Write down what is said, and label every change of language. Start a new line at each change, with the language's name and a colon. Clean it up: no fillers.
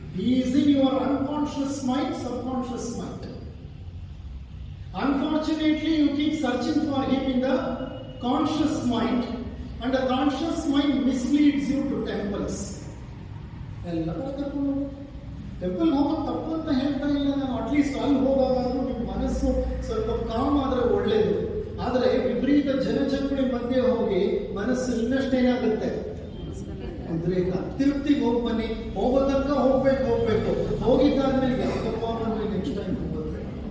English: Is in your unconscious mind, subconscious mind. Unfortunately, you keep searching for him in the conscious mind, and the conscious mind misleads you to temples.
Kannada: ಎಲ್ಲ ಕರ್ಕೊಂಡು temple ಹೋಗೋದು ತಪ್ಪು ಅಂತ ಹೇಳ್ತಾ ಇಲ್ಲ ನಾನು. At least ಅಲ್ಲಿ ಹೋಗಾದ್ರೂ ನಿಮ್ಮ ಮನಸ್ಸು ಸ್ವಲ್ಪ ಕಾಮ್ ಆದ್ರೆ ಒಳ್ಳೇದು. ಆದರೆ ವಿಪರೀತ ಜನಚಂಗುಳಿ ಮಧ್ಯೆ ಹೋಗಿ ಮನಸ್ಸು ಇನ್ನಷ್ಟೇನಾಗುತ್ತೆ, ಉದ್ರೇಕ. ತಿರುಪ್ತಿಗೆ ಹೋಗಿ ಬನ್ನಿ, ಹೋಗೋ ತನಕ ಹೋಗ್ಬೇಕು. ಹೋಗಿದ್ದಾದ್ಮೇಲೆ ಯಾಕಪ್ಪ ಬಂದ್ರೆ ನೆಕ್ಸ್ಟ್ ಟೈಮ್ ಹೋಗ್ಬೇಕು.